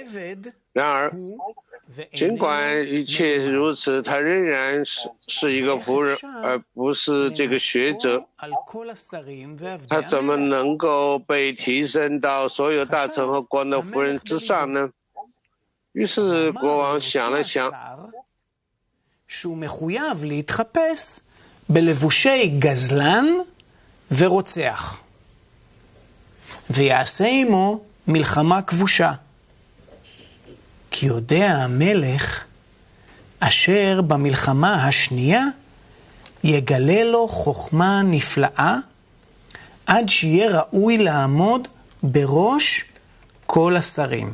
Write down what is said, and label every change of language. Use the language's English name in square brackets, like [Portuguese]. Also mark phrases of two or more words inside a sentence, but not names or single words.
[Chinese] 然而，尽管一切如此，他仍然是一个仆人，而不是这个学者。他怎么能够被提升到所有大臣和官的夫人之上呢？于是国王想了想， [Hebrew] שהוא מחויב להתחפש בלבושי גזלן ורוצח, ויעשה עמו מלחמה כבושה. כי יודע המלך אשר במלחמה השנייה יגלה לו חוכמה נפלאה עד שיהיה ראוי לעמוד בראש כל השרים.